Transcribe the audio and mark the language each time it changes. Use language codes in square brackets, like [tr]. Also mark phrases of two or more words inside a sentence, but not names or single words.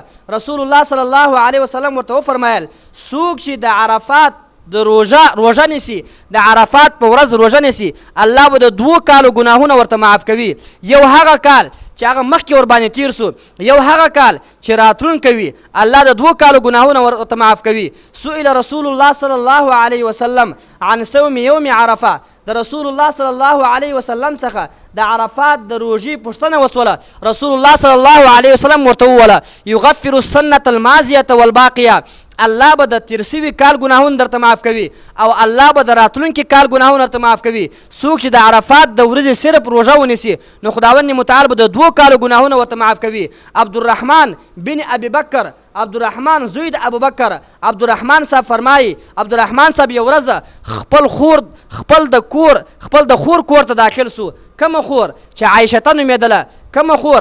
[ps] رسول الله [ar] صلی الله علیه وسلم [ps] ورته وفرمایل څوک چې د عرفات د روژه نیسي، د عرفات په ورځ روژه نیسي، الله به د 2 کالو ګناهونه ورته معاف کوي. یو هغه کال چې هغه مخکې ورباندې تیر سو، یو هغه کال چې راتلونکی وي، الله د 2 کالو ګناهونه ورته معاف کوي. [ar] سئل رسول الله صلی الله علیه وسلم عن صوم یوم عرفه. [ps] د رسول الله [ar] صلی الله علیه وسلم [ps] څخه د عرفات د روژې پوښتنه وسوله. رسول الله [ar] صلی الله علیه وسلم [ps] ورته وویله [ar] یغفر السنة الماضیة والباقیه، [ps] الله به د تیر سوي کال ګناهونه درته معاف کوي او الله به د راتلونکي کال ګناهونه درته معاف کوي. څوک چې د عرفات د ورځې صرف روژه ونیسي نو خداوند متعال به د 2 کالو ګناهونه ورته معاف کوي. عبدالرحمن بن ابي بکر، عبدالرحمن زوی د ابوبکر، عبدالرحمن صاحب فرمایي عبدالرحمن صاحب یو ورځ خپل د خور کور ته داخل سو. کومه خور؟ چې عایشه نومېدله. کومه خور؟